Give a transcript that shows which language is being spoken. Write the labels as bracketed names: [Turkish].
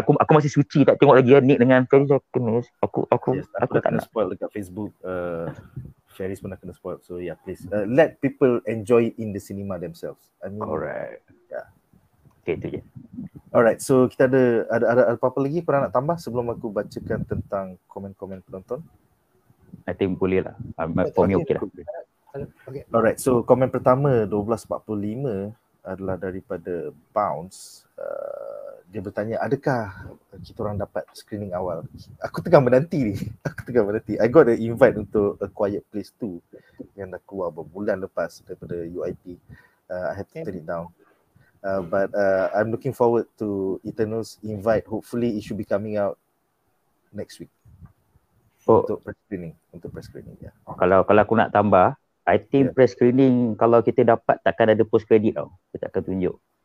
[Malay] Aku masih suci tak tengok lagi Nick dengan Ferry. Aku tak nak spoil dekat Facebook. Ferry pun nak kena spoil. [English] So please let people enjoy in the cinema themselves. I mean, [Malay] alright. Okay, itu je. Alright, so kita ada apa-apa lagi korang nak tambah sebelum aku bacakan tentang komen-komen penonton? [English] I think [Malay] boleh lah. [English] For me okay lah. [Malay] Okay. Alright, so komen pertama 1245 adalah daripada Bounce. Dia bertanya, adakah kita orang dapat screening awal? Aku tengah menanti ni. [English] I got the invite [Malay] untuk A Quiet Place 2 yang dah keluar berbulan lepas daripada UIP. [English] I have to turn it down. But I'm looking forward to Eternals invite. Hopefully it should be coming out next week. [Malay] Untuk press screening ya. Kalau aku nak tambah, [English] I think [Malay] press screening kalau kita dapat takkan ada post credit tau. Kita akan tunjuk.